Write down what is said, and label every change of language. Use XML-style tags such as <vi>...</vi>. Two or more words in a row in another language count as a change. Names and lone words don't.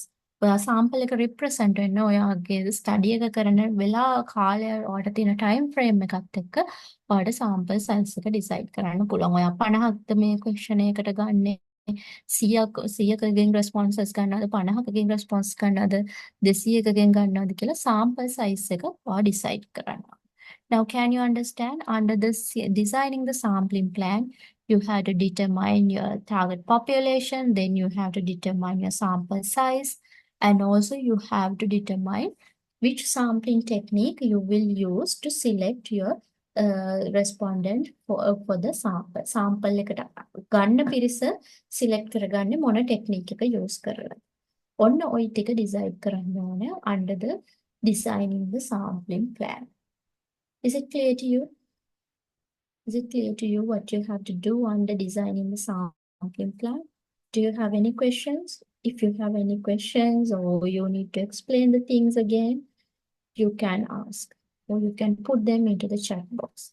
<si>ඔයා sample එක represent වෙන්න ඔයාගේ study එක කරන වෙලා කාලය ඔයාට තියෙන</si> <en>time frame</en> <si>එකත් එක්ක ඔයාට</si> <en>sample size</en> <si>එක decide කරන්න පුළුවන්. ඔයා 50ක්ද මේ question එකකට ගන්නෙ 100කකින් responses ගන්නවද 50කකින් response ගන්නවද 200කකින් ගන්නවද කියලා</si> <en>sample size</en> <si>එක ඔයා decide කරන්න.</si> <en>Now, can you understand under this designing the sampling plan, You have to determine your target population, then you have to determine your sample size, and also you have to determine which sampling technique you will use to select your respondent for the sample.</en> <si>Sample එකට ගන්න පිරිස select කරගන්නේ මොන technique එක use කරලා. ඔන්න ওই ටික decide කරන්න ඕනේ</si> <en>under the designing the sampling plan. Is it clear to you? Is it clear to you what you have to do under designing the sampling plan? Do you have any questions? If you have any questions or you need to explain the things again, you can ask or you can put them into the chat box.</en>